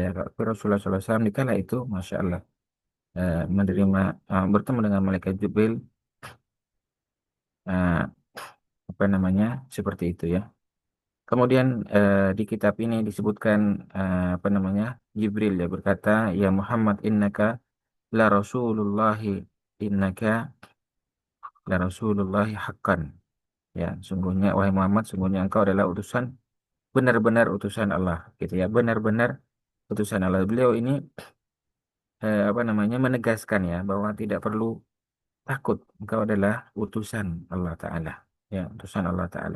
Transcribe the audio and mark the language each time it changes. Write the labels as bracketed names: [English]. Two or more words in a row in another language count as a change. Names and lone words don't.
[Indonesian] Kalau Rasulullah SAW di kala itu, [Arabic] ما شاء الله, [Indonesian] menerima bertemu dengan malaikat Jibril, eh, apa namanya, seperti itu ya. Kemudian di kitab ini disebutkan apa namanya, Jibril ya berkata, [Arabic] يا محمد إنك لرسول الله، إنك لرسول الله حقا. [Indonesian] Ya, sungguhnya wahai Muhammad, sungguhnya engkau adalah utusan, benar-benar utusan Allah gitu ya, benar-benar utusan Allah. Beliau ini apa namanya, menegaskan ya bahwa tidak perlu takut, engkau adalah utusan Allah Ta'ala ya, utusan Allah Ta'ala.